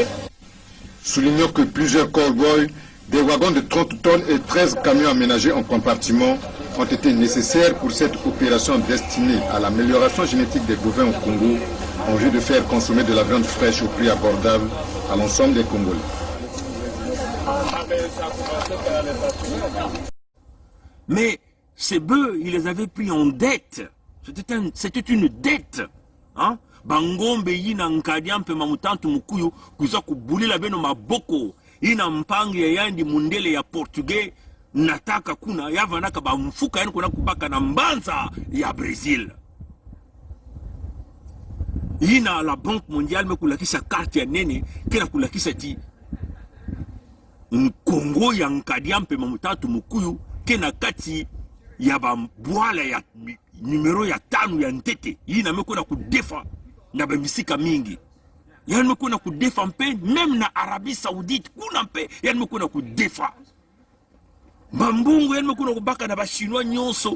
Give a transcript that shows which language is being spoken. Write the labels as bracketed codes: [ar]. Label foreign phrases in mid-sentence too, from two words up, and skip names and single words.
[fr] Soulignons que plusieurs cowboys, des wagons de 30 tonnes et 13 camions aménagés en compartiments ont été nécessaires pour cette opération destinée à l'amélioration génétique des bovins au Congo en vue de faire consommer de la viande fraîche au prix abordable à l'ensemble des Congolais. Mais ces bœufs, il les avait pris en dette. C'était une dette. Hein? [ktu] Bangombe yina nkadiampe mamutantu mukuyu kuza kubulila beno maboko ina mpangi ya yandi mundele ya portugais nataka kuna yavanaka bamfuka yani kuna kubaka na mbanza ya Brésil. Ina la Banque mondiale mekulakisa carte ya nene kena kulakisa ti Congo ya nkadiampe mamutantu mukuyu kena kati ya bambwala ya numero ya 5 ya ntete ina mekona kudefa na bamisika mingi yani mekona kudefa mpe même na Arabie Saoudite kuna mpe yani mekona kudefa Mambungu yani mekuna kubaka na bashinois nyonso.